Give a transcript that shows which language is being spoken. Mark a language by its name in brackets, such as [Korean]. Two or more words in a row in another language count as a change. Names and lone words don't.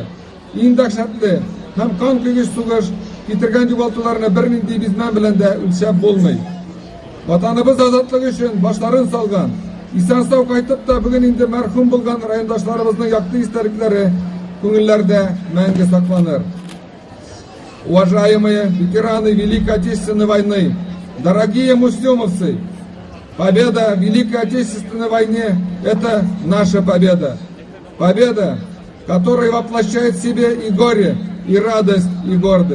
[Tatar] Иң дәһшәтле һәм кан көйгеч сугыш китергән югалтуларны бернинди бизмән белән дә үлчәп булмый. Ватаныбыз азатлык өчен башларын салган, исән-сау кайтып та бүген инде мәрхүм булган райондашларыбызның якты истәлекләре күңелләрдә мәңге сакланыр. [Russian] Уважаемые ветераны Великой Отечественной войны, дорогие муслимовцы, победа в Великой Отечественной войне – это наша победа. Победа, которая воплощает в себе и горе, и радость, и гордость.